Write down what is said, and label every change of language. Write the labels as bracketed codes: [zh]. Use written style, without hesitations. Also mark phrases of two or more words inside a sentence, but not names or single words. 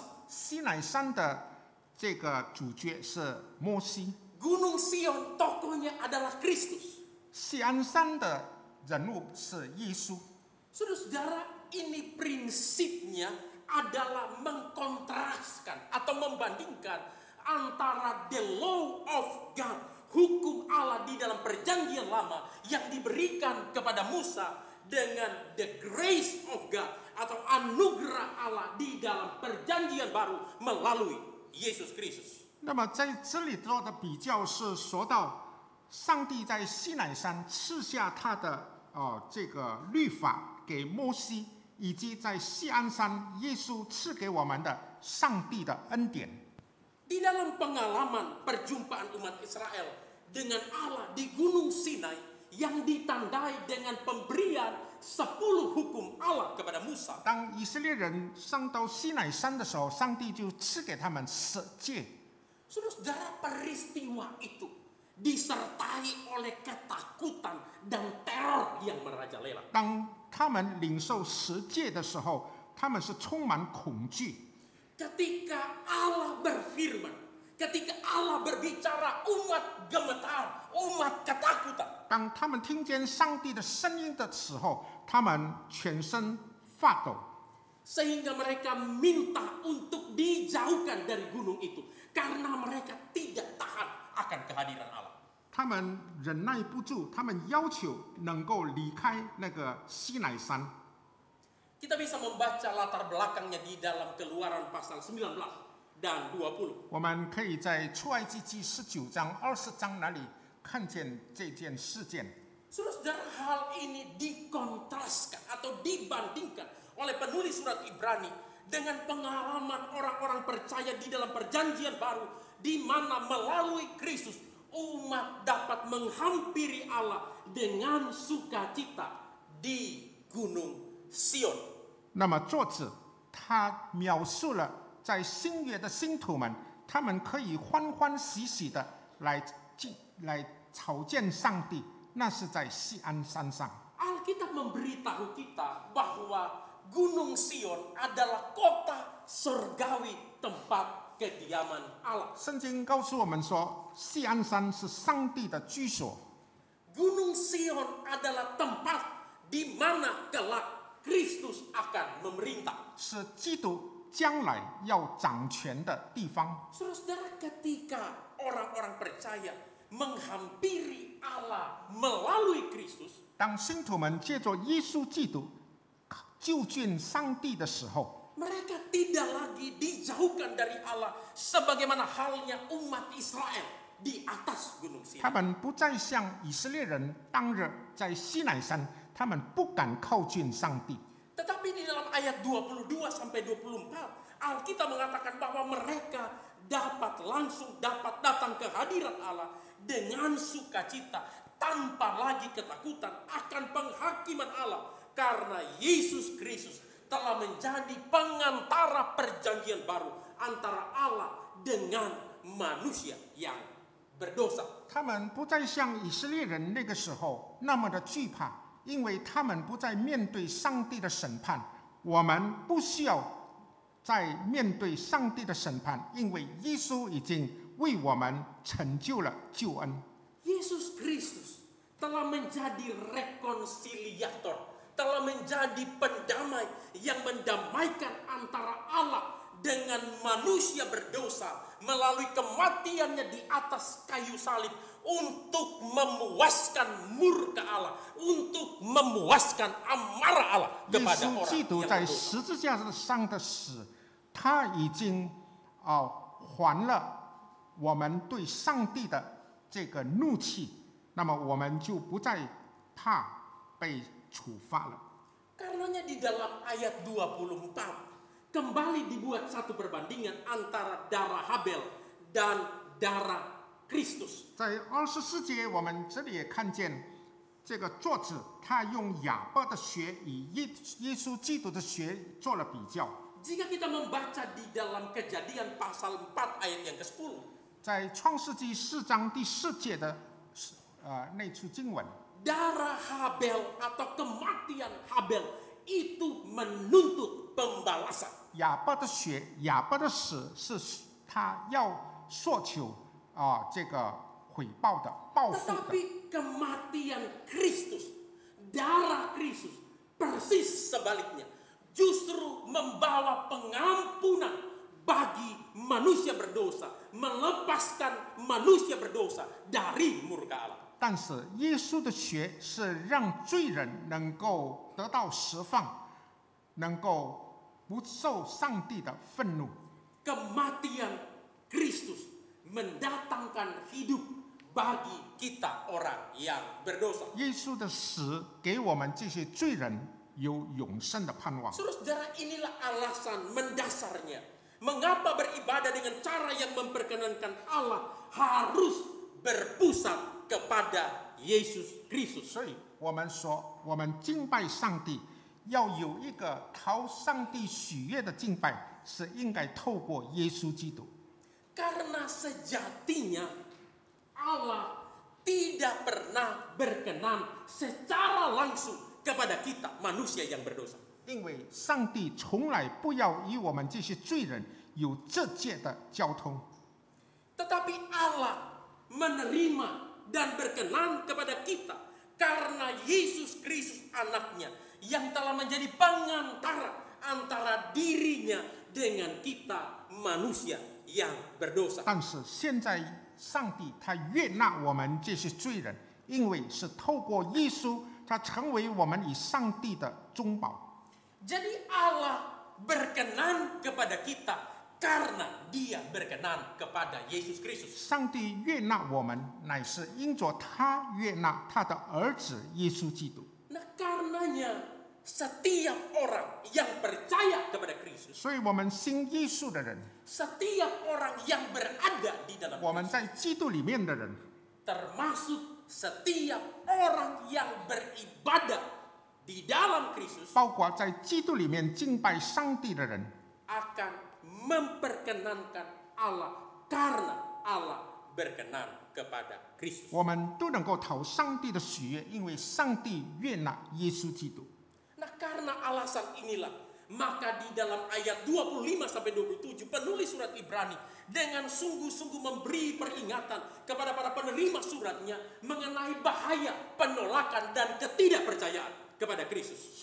[zh] 西乃山的这个主角是摩西， [id] Gunung Sion tokohnya adalah Kristus. [zh] 锡安山的人物是耶稣。 [id] Saudara-saudara, ini prinsipnya adalah mengkontraskan atau membandingkan antara [en] the law of God, [id] hukum Allah di dalam perjanjian lama yang diberikan kepada Musa dengan [en] the grace of God [id] atau anugerah Allah di dalam perjanjian baru melalui Yesus Kristus. [zh] 那么在这里做的比较是说到，上帝在西乃山赐下他的这个律法给摩西，以及在锡安山耶稣赐给我们的上帝的恩典。 [id] Di dalam pengalaman perjumpaan umat Israel dengan Allah di Gunung Sinai yang ditandai dengan pemberian 10 hukum Allah kepada Musa. [zh] 当以色列人上到西乃山的时候，上帝就赐给他们10诫。 [id] Saudara, peristiwa itu disertai oleh ketakutan dan teror yang merajalela. [zh] 当他们领受10诫的时候，他们是充满恐惧。 [id] Ketika Allah berfirman, ketika Allah berbicara, umat gemetar, umat ketakutan. 当他们听见上帝的声音的时候，他们全身发抖， Sehingga mereka minta untuk dijauhkan dari gunung itu. Karena mereka tidak tahan akan kehadiran Allah. [zh] 他们忍耐不住，他们要求能够离开那个西乃山。 [id] Kita bisa membaca latar belakangnya di dalam Keluaran pasal 19 dan 20. [zh] 我们可以在出埃及记19章、20章那里看见这件事件。 [id] Saudara, hal ini dikontraskan atau dibandingkan oleh penulis surat Ibrani dengan pengalaman orang-orang percaya di dalam perjanjian baru, di mana melalui Kristus umat dapat menghampiri Allah dengan sukacita di Gunung Sion. [zh] 那么作者他描述了在新约的信徒们，他们可以欢欢喜喜的来朝见上帝，那是在锡安山上。 [id] Alkitab memberitahu kita bahwa Gunung Sion adalah kota surgawi tempat kediaman Allah. [zh] 圣经告诉我们说，锡安山是上帝的居所。 [id] Gunung Sion adalah tempat di mana kelak Kristus akan memerintah. [zh] 是基督将来要掌权的地方。 [id] Saudara-saudara, ketika orang-orang percaya menghampiri Allah melalui Kristus, [zh] 当信徒们借着耶稣基督就近上帝的时候， [id] mereka tidak lagi dijauhkan dari Allah sebagaimana halnya umat Israel di atas Gunung [zh] 他 [id] Sion. [zh] 们不再像以色列人当日在西乃山，他们不敢靠近上帝。 [id] Tetapi di dalam ayat 22 sampai 24, Alkitab mengatakan bahwa mereka langsung dapat datang ke hadirat Allah dengan sukacita tanpa lagi ketakutan akan penghakiman Allah, karena Yesus Kristus telah menjadi pengantara perjanjian baru antara Allah dengan manusia yang berdosa. [zh] 他们不再像以色列人那个时候那么的惧怕，因为他们不再面对上帝的审判。我们不需要再面对上帝的审判，因为耶稣已经为我们成就了救恩。 [id] Yesus Kristus telah menjadi rekonsiliator, telah menjadi pendamai yang mendamaikan antara Allah dengan manusia berdosa melalui kematiannya di atas kayu salib untuk memuaskan murka Allah, untuk memuaskan amarah Allah [zh] 耶 [id] kepada [zh] 稣 [id] orang [zh] 基督 [id] yang [zh] 在 [id] berdosa. [zh] 十字架上的死，他已经还了我们对上帝的这个怒气，那么我们就不再怕被处罚了。 [id] Karenanya di dalam ayat 24 kembali dibuat satu perbandingan antara darah Habel dan darah Kristus. [zh] 在24节，我们这里也看见这个作者他用亚伯的血与耶稣基督的血做了比较。 [id] Jika kita membaca di dalam Kejadian pasal 4 ayat yang ke-10, [zh] 在创世纪4章第4节的那处经文， [id] darah Habel atau kematian Habel itu menuntut pembalasan. [zh] 亚伯的血、亚伯的死是他要索求这个回报的、报复的。 [id] Tetapi kematian Kristus, darah Kristus persis sebaliknya, justru membawa pengampunan bagi manusia berdosa, melepaskan manusia berdosa dari murka Allah. [zh] 但是耶稣的血是让罪人能够得到释放，能够不受上帝的愤怒。 [id] Kematian Kristus mendatangkan hidup bagi kita orang yang berdosa. [zh] 耶稣的死给我们这些罪人有永生的盼望。 [id] Saudara, inilah alasan mendasarnya mengapa beribadah dengan cara yang memperkenankan Allah harus berpusat kepada Yesus Kristus. [zh] 所以我们说，我们敬拜上帝要有一个讨上帝喜悦的敬拜，是应该透过耶稣基督。 [id] Karena sejatinya Allah tidak pernah berkenan secara langsung kepada kita manusia yang berdosa. [zh] 因为上帝从来不要与我们这些罪人有直接的交通， [id] Tetapi Allah menerima dan berkenan kepada kita karena Yesus Kristus anaknya yang telah menjadi pengantara antara dirinya dengan kita manusia yang berdosa. [zh] 但是现在上帝他悦纳我们这些罪人，因为是透过耶稣，他成为我们与上帝的中保。 [id] Jadi Allah berkenan kepada kita karena Dia berkenan kepada Yesus Kristus. [zh] 上帝悦纳我们，乃是因着他悦纳他的儿子耶稣基督。 [id] Nah, karenanya setiap orang yang percaya kepada Kristus, [zh] 所以，我们信耶稣的人， [id] setiap orang yang berada di dalam [zh] 我们在基督里面的人， [id] termasuk setiap orang yang beribadah di dalam Kristus [zh] 包括在基督里面敬拜上帝的人， [id] akan memperkenankan Allah karena Allah berkenan kepada Kristus. [zh] 我们都能够讨上帝的喜悦，因为上帝悦纳耶稣基督。 [id] Nah, karena alasan inilah, maka di dalam ayat 25-27 penulis surat Ibrani dengan sungguh-sungguh memberi peringatan kepada para penerima suratnya mengenai bahaya penolakan dan ketidakpercayaan kepada Kristus.